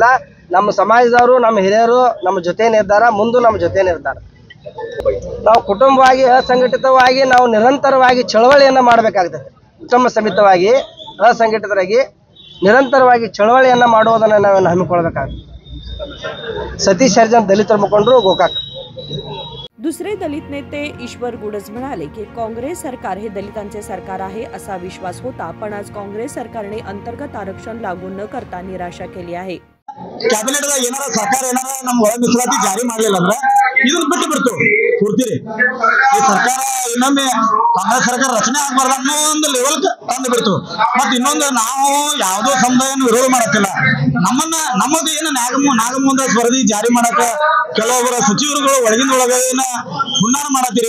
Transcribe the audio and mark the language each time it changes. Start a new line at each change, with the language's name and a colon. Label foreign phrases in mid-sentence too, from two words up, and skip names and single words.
Kannada: ನಮ್ಮ ಸಮಾಜದವರು, ನಮ್ಮ ಹಿರಿಯರು ನಮ್ಮ ಜೊತೆನೇ ಇದ್ದಾರ, ಮುಂದೆ ನಮ್ಮ ಜೊತೆನೇ ಇರ್ತಾರೆ। ನಾವು ಕುಟುಂಬವಾಗಿ ಅಸಂಘಟಿತವಾಗಿ ನಾವು ನಿರಂತರವಾಗಿ ಚಳವಳಿಯನ್ನ ಮಾಡಬೇಕಾಗ್ತದೆ। ಕುಟುಂಬ ಸಮೇತವಾಗಿ ಅಸಂಘಟಿತರಾಗಿ ನಿರಂತರವಾಗಿ ಚಳವಳಿಯನ್ನ ಮಾಡುವುದನ್ನ ನಾವು ಹಮ್ಮಿಕೊಳ್ಳಬೇಕಾಗ್ತದೆ।
Marathi: सतीश हरिजन दलित मुखंडರು गोकाक। दुसरे दलित नेते ईश्वर गुडज म्हणाले की काँग्रेस सरकार हे दलितांचे सरकार आहे असा विश्वास होता, पण आज काँग्रेस सरकारने अंतर्गत आरक्षण लागू न करता निराशा केली आहे।
Kannada: ಕ್ಯಾಬಿನೆಟ್ ದಾಗ ಏನಾರ ಸರ್ಕಾರ ಏನಾರ ನಮ್ಮ ಒಳ ಮೀಸಲಾತಿ ಜಾರಿ ಮಾಡಲಿಲ್ಲ ಅಂದ್ರೆ ಇದನ್ನ ಬಿಟ್ಟು ಬಿಡ್ತು ಕೂರ್ತೀರಿ। ಈ ಸರ್ಕಾರ ಇನ್ನೊಮ್ಮೆ ಕಾಂಗ್ರೆಸ್ ಸರ್ಕಾರ ರಚನೆ ಆಗಬಾರ್ದು ಅನ್ನೋ ಒಂದು ಲೆವೆಲ್ ತಂದು ಬಿಡ್ತು। ಮತ್ತೆ ಇನ್ನೊಂದು ನಾವು ಯಾವುದೋ ಸಮುದಾಯನ ವಿರೋಧ ಮಾಡತ್ತಿಲ್ಲ, ನಮ್ಮದು ಏನು ನಾಗಮುಂದ ವರದಿ ಜಾರಿ ಮಾಡಕ ಕೆಲವೊಬ್ಬರ ಸಚಿವರುಗಳು ಒಳಗಿನ ಒಳಗೆ ಏನ ಹುನ್ನಾರ ಮಾಡತ್ತೀರಿ।